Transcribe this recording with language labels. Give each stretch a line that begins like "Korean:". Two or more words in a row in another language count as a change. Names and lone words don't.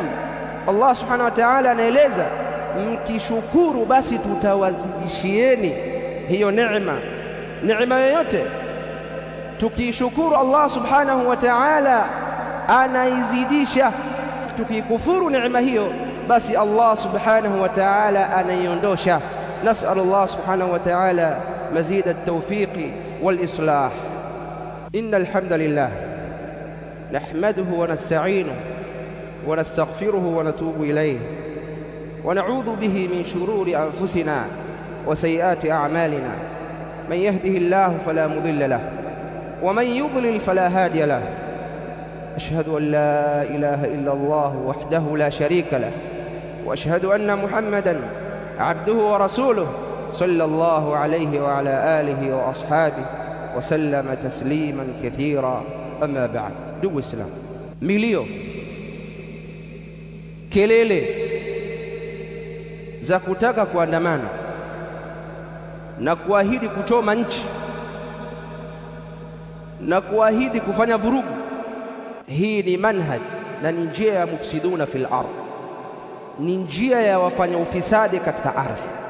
Swahili: Allah
Arabic: subhanahu wa ta'ala
Swahili: anaeleza, mkishukuru basi tutawazidishieni hiyo neema. Neema yoyote tukishukuru Allah
Arabic: subhanahu wa ta'ala
Swahili: anaizidisha, tukikufuru neema hiyo basi Allah
Arabic: subhanahu wa ta'ala
Swahili: anaiondosha.
Arabic: نسأل الله سبحانه وتعالى مزيد التوفيق والإصلاح. إن الحمد لله نحمده ونستعينه ونستغفره ونتوب إليه ونعوذ به من شرور أنفسنا وسيئات أعمالنا. من يهده الله فلا مضل له ومن يضلل فلا هادي له. أشهد أن لا إله إلا الله وحده لا شريك له وأشهد أن محمدًا عبده ورسوله صلى الله عليه وعلى آله وأصحابه وسلم تسليما كثيرا. أما بعد.
Swahili: ndugu Islam, milio, kelele za kutaka kuandamana na kuahidi kuchoma nchi na kuahidi kufanya vurugu, hii ni manhaj na ni njia ya
Arabic: مفسدون في الأرض,
Swahili: ni njia ya wafanya ufisadi katika ardhi,